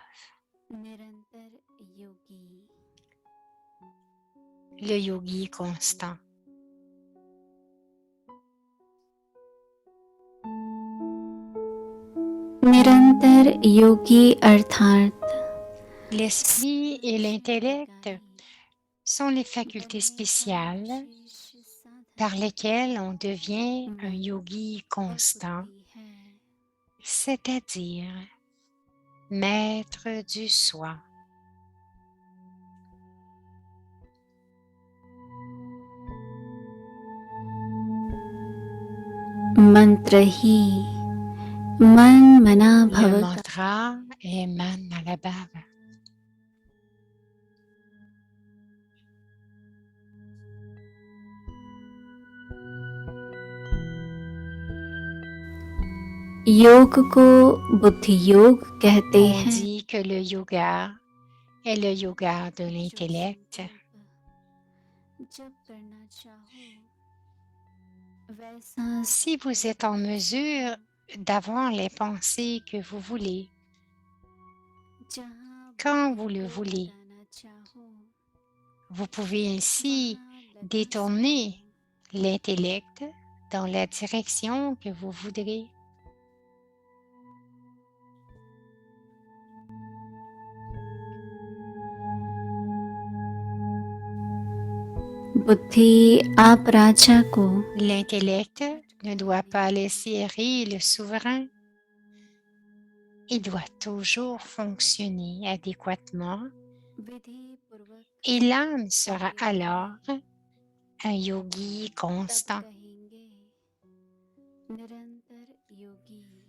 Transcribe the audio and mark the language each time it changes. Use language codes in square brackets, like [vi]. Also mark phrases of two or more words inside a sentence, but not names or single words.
[hi] निरंतर योगी. [fr] le yogi constant. [hi] निरंतर योगी अर्थात [fr] L'esprit et l'intellect sont les facultés spéciales par lesquelles on devient un yogi constant, c'est-à-dire maître du soi. [hi] मंत्र ही मन मना [fr] Le [hi] भव का [fr] mantra est Man Malabha. [hi] योग को बुद्धि योग कहते [fr] On [hi] हैं [fr] dit que le yoga est le yoga de l'intellect. [hi] जब करना चाहो वैसा [fr] Si vous êtes en mesure d'avoir les pensées que vous voulez, [hi] जहाँ [fr] quand vous le voulez, [hi] लगाना चाहो [fr] vous pouvez ainsi détourner l'intellect dans la direction que vous voudrez. [hi] बुद्धि आप राजा को [fr] L'intellect ne doit pas laisser errer le souverain. Il doit toujours fonctionner adéquatement [hi] विधि पूर्वक [fr] et l'âme sera alors un yogi constant. [hi] कहेंगे निरंतर योगी